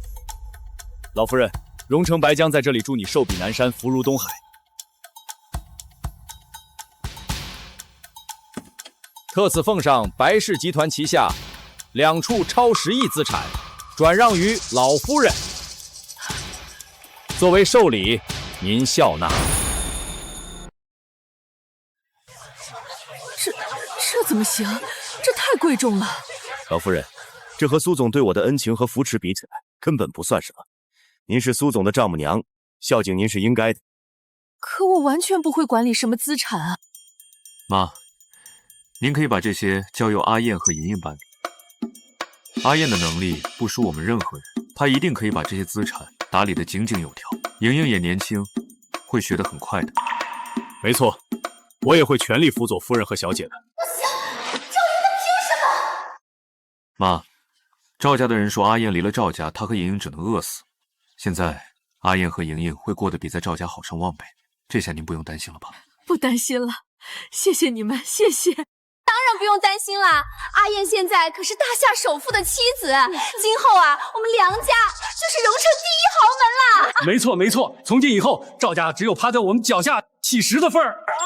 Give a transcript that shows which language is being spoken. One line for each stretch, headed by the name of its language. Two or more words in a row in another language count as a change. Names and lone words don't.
Chinese: 老夫人，榮城白江在這裡祝你壽比南山，福如東海。特此奉上白氏集團旗下2處超10億資產，轉讓於老夫人，作為壽禮，您笑納。這怎麼行？這太貴重了。老夫人，這和蘇總對我的恩情和扶持比起來，根本不算什麼。您是蘇總的丈母娘，孝敬您是應該的。可我完全不會管理什麼資產啊。媽，您可以把這些交由阿燕和瑩瑩辦理。阿燕的能力不輸我們任何人，她一定可以把這些資產打理得井井有條。瑩瑩也年輕，會學得很快的。沒錯，我也會全力輔佐夫人和小姐的。不行，趙雲他憑什麼？媽，趙家的人說阿燕離了趙家，她和瑩瑩只能餓死。現在阿燕和瑩瑩會過得比在趙家好上萬倍，這下您不用擔心了吧？不擔心了，謝謝你們，謝謝。當然不用擔心啦，阿燕現在可是大夏首富的妻子，今後啊，我們梁家就是榮城第一豪門啦。沒錯沒錯，從今以後，趙家只有趴在我們腳下乞食的份兒。